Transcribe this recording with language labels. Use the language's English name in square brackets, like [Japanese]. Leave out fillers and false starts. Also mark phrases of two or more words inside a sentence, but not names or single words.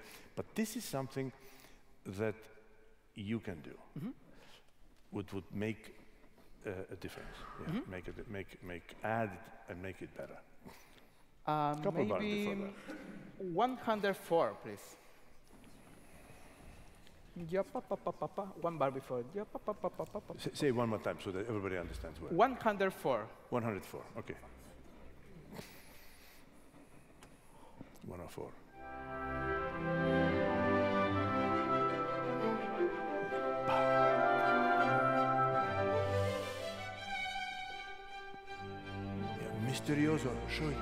[English] But this is something that you can do. Would make a difference. Yeah. Make add and make it better. Couple bars before Maybe that. 104, please. Ja, pa, pa, pa, pa, pa. One bar before. Ja, pa, pa, pa, pa, pa, pa. Say it one more time so that everybody understands well. 104. 104. Okay. 104. Misterioso, show it.